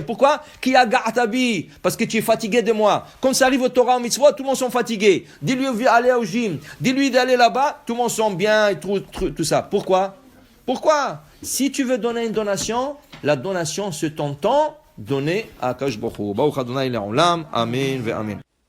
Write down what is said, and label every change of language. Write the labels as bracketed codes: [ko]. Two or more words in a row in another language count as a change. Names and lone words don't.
[he] Pourquoi? כי יגעת בי. [fr] Parce que tu es fatigué de moi. Quand ça arrive au Torah, au mitzvot, tout le monde sont fatigués. Dis-lui d'aller au gym. Dis-lui d'aller là-bas. Tout le monde sont bien et tout ça. Pourquoi? Si tu veux donner une donation, la donation se t'entend donner à [he] הקדוש ברוך הוא. ברוך אדוני לעולם. אמן ואמן.